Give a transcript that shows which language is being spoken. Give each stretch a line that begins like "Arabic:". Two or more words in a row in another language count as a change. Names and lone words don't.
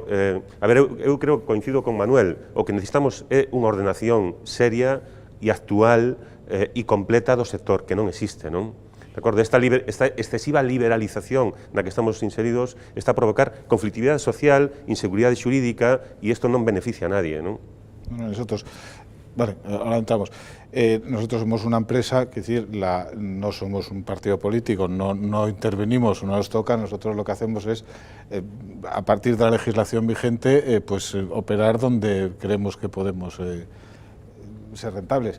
Galician: A ver, eu creo, coincido con Manuel, o que necesitamos é unha ordenación seria e actual e completa do sector, que non existe, non? De acordo, esta excesiva liberalización na que estamos inseridos está a provocar conflictividade social, inseguridade xurídica, e isto non beneficia a nadie, non?
Spanish: Nosotros, vale, ahora entramos. Nosotros somos una empresa, que decir, no somos un partido político, no intervenimos, no nos toca. Nosotros lo que hacemos es, a partir de la legislación vigente, pues operar donde creemos que podemos ser rentables.